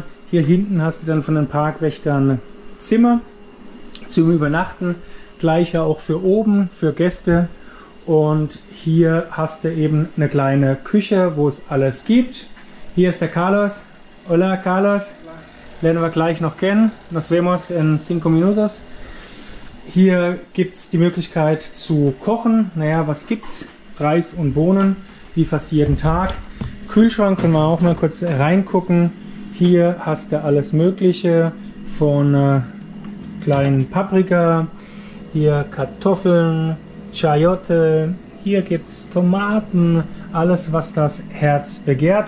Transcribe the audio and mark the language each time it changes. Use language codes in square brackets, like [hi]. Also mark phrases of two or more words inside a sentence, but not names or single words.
[de] Hier hinten hast du dann von den Parkwächtern Zimmer zum Übernachten. Gleiche auch für oben, für Gäste. Und hier hast du eben eine kleine Küche, wo es alles gibt. Hier ist der Carlos. Hola Carlos. Lernen wir gleich noch kennen. [es] Nos vemos en 5 minutos. [de] Hier gibt es die Möglichkeit zu kochen. Naja, was gibt's? Reis und Bohnen, wie fast jeden Tag. Kühlschrank können wir auch mal kurz reingucken. Hier hast du alles Mögliche von kleinen Paprika, hier Kartoffeln, Chayote, hier gibt es Tomaten, alles was das Herz begehrt.